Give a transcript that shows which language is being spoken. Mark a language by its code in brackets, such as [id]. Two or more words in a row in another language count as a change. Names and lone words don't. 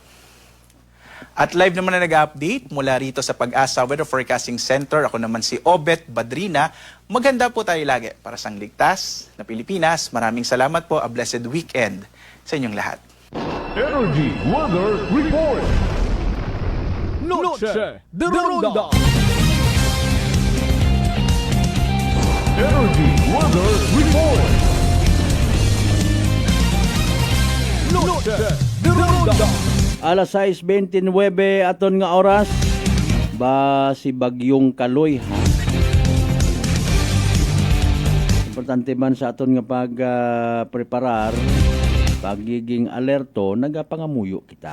[tl] At live naman na nag-update mula rito sa Pag-asa Weather Forecasting Center. Ako naman si Obet Badrina. Maganda po tayo lagi para sa ligtas na Pilipinas. Maraming salamat po. [en] A blessed weekend [tl] sa inyong lahat. [en] Energy Weather Report. [es] Noche de Ronda. [en] Energy Weather Report. [es] Noche de Ronda. [hil] Alas 6:29 aton nga oras. Ba si Bagyong Kaloy ha. Importante man sa aton nga pag-preparar, pagiging alerto, nagapangamuyo kita.